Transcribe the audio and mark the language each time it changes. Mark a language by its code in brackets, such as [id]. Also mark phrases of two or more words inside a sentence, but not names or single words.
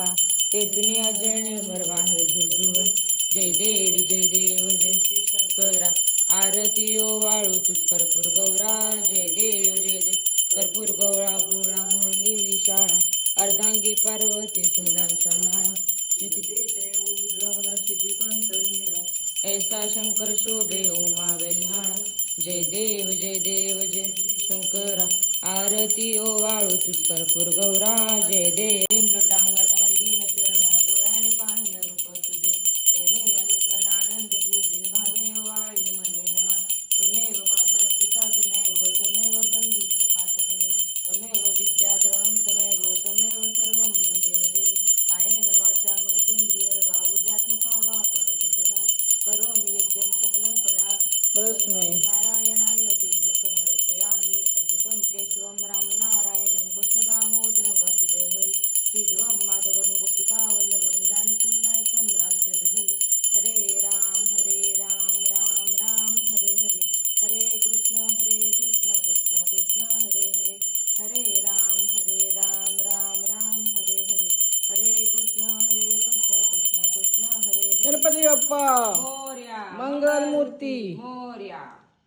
[mr] तेतुनी अजय निर्मळ वाहे झुळझुळ. जय देवी जय देव जय श्री शंकरा. आरती ओ वाळू तुझ कर्पूर गौरा. जय देव जय देव. कर्पूर गौळा गोळा मोहिनी विशाळा. अर्धांगी पार्वती सुमनांच्या माळा. ऐसा शंकर शोभे उमा वेल्हाळा. जय देव जय देव जय श्री शंकरा. आरती ओ वाळू तुझ कर्पूर गौरा. जय देव. लोटांगण वंदीन चरणा. डोळ्याने पाहिन रूप तुझे. प्रेमे अलिंगनानंद पूजिन भावे. वाळीन म्हणे नमा. [sa] त्वमेव माता पिता त्वमेव बंधुश्च पाठदेव. त्वमेव विद्या द्रवणं त्वमेव सर्वं देव देव. कायेन वाचा मनसेन्द्रियर्वा. बुद्ध्यात्मका वा प्रकृती स्वभाव. करोमि यज्ञं सकलं पराक्रमे. नारायणाय ते समर्पयामि. अच्युतं केशवं राम नारायणं कृष्ण दामोदरं वासुदेव हरि. श्रीधवं माधवं गोपिका वल्लभं. जानकी नायकं रामचंद्र भजे. हरे राम राम राम हरे हरे. हरे कृष्ण कृष्ण कृष्ण हरे हरे. हरे राम राम राम हरे हरे. हरे कृष्ण कृष्ण कृष्ण हरे हरे. [mr] गणपती बाप्पा मोरया. मंगल मूर्ती मोरया.